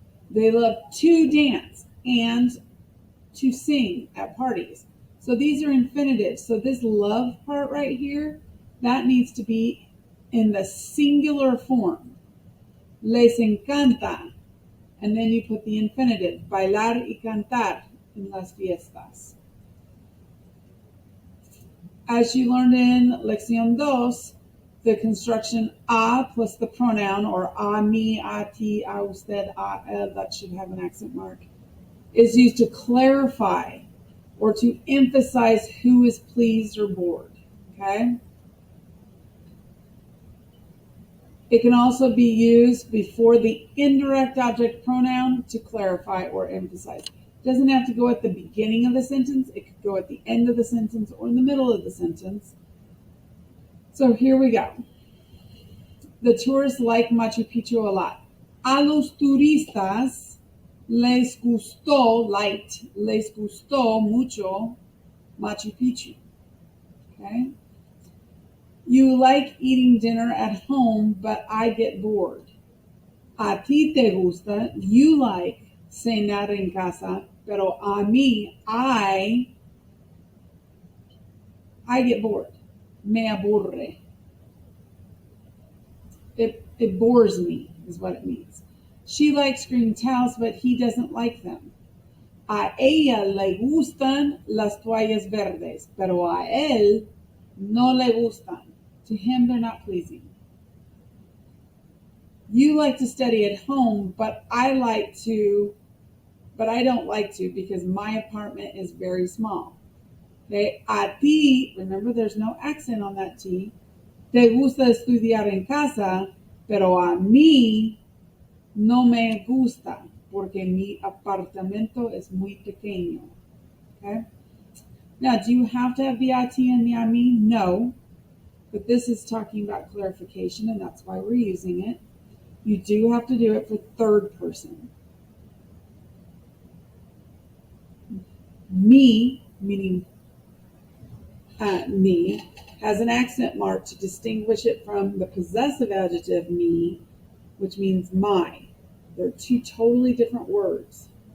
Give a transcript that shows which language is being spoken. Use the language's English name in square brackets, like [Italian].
[English] They love to dance and to sing at parties. So these are infinitives. So this love part right here, that needs to be in the singular form. [Spanish] Les encanta. [English] And then you put the infinitive. [Spanish] Bailar y cantar en las fiestas. [English] As you learned in Lección 2, the construction a plus the pronoun, or a mí, a ti, a usted, a él, that should have an accent mark, is used to clarify or to emphasize who is pleased or bored. Okay? It can also be used before the indirect object pronoun to clarify or emphasize. It doesn't have to go at the beginning of the sentence. It could go at the end of the sentence or in the middle of the sentence. So here we go. The tourists like Machu Picchu a lot. [Spanish] A los turistas les gustó mucho Machu Picchu. [English] Okay? You like eating dinner at home, but I get bored. [Spanish] A ti te gusta, [English] you like [Spanish] cenar en casa, pero a mí, [English] I get bored. [Spanish] Me aburre. [English] It bores me, is what it means. She likes green towels, but he doesn't like them. [Spanish] A ella le gustan las toallas verdes, pero a él no le gustan. [English] To him, they're not pleasing. You like to study at home, but I don't like to because my apartment is very small. Okay, a ti, remember there's no accent on that T. [Spanish] Te gusta estudiar en casa, pero a mí no me gusta porque mi apartamento es muy pequeño. [English] Okay? Now, do you have to have the a ti and the a mí? No. But this is talking about clarification, and that's why we're using it. You do have to do it for third person. Me, meaning me, has an accent mark to distinguish it from the possessive adjective me, which means my. They're two totally different words.